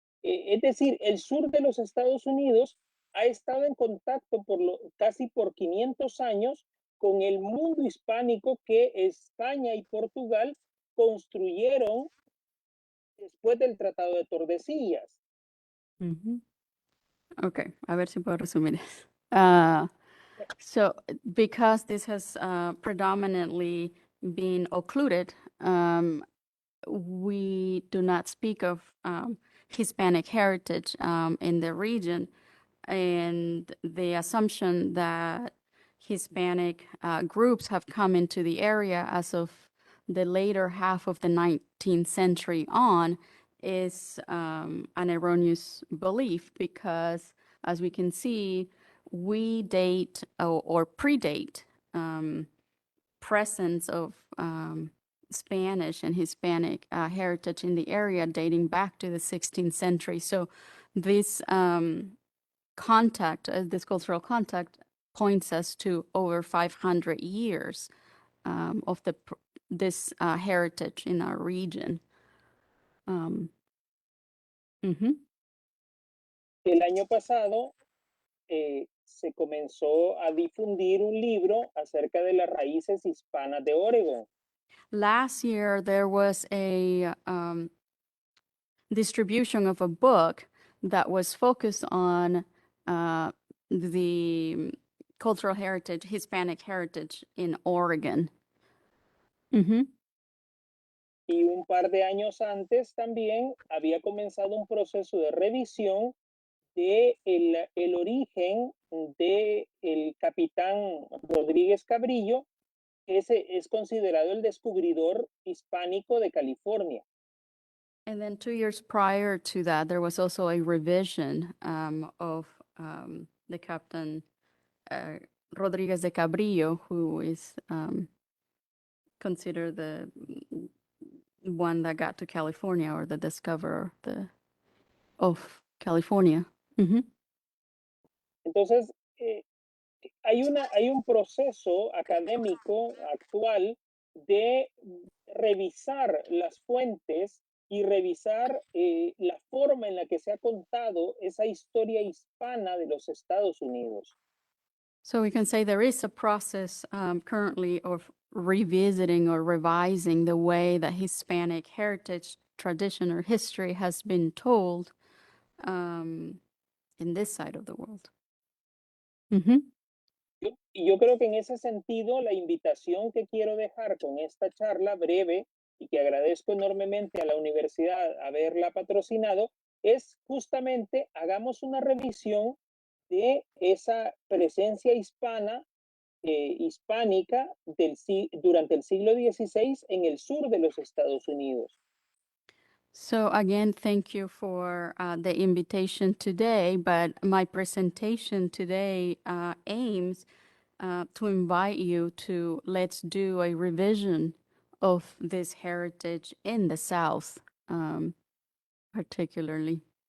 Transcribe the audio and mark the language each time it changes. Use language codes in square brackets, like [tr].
[es] Es decir, el sur de los Estados Unidos ha estado en contacto casi por 500 años con el mundo hispánico que España y Portugal construyeron después del Tratado de Tordesillas. Okay, a ver si puedo resumir. [en] So, because this has predominantly been occluded, we do not speak of Hispanic heritage in the region, and the assumption that Hispanic groups have come into the area as of the later half of the 19th century on is an erroneous belief because, as we can see, we date or predate presence of Spanish and Hispanic heritage in the area dating back to the 16th century. So this contact, this cultural contact, points us to over 500 years of this heritage in our region. [es] El año pasado se comenzó a difundir un libro acerca de las raíces hispanas de Oregon. [en] Last year, there was a distribution of a book that was focused on the cultural heritage, Hispanic heritage in Oregon. [es] Y un par de años antes también había comenzado un proceso de revisión de el origen de el capitán Rodríguez Cabrillo, que es considerado el descubridor hispánico de California. [en] And then 2 years prior to that, there was also a revision of the Captain Rodriguez de Cabrillo, who is considered the one that got to California or the discoverer of California. [es] Entonces, hay un proceso académico actual de revisar las fuentes y revisar la forma en la que se ha contado esa historia hispana de los Estados Unidos. [en] So we can say there is a process currently of revisiting or revising the way that Hispanic heritage, tradition, or history has been told in this side of the world. [es] Yo creo que en ese sentido, la invitación que quiero dejar con esta charla breve y que agradezco enormemente a la universidad haberla patrocinado, es justamente hagamos una revisión de esa presencia hispana, hispánica durante el siglo XVI en el sur de los Estados Unidos. [en] So again, thank you for the invitation today, but my presentation today aims to invite you to let's do a revision of this heritage in the South, particularly.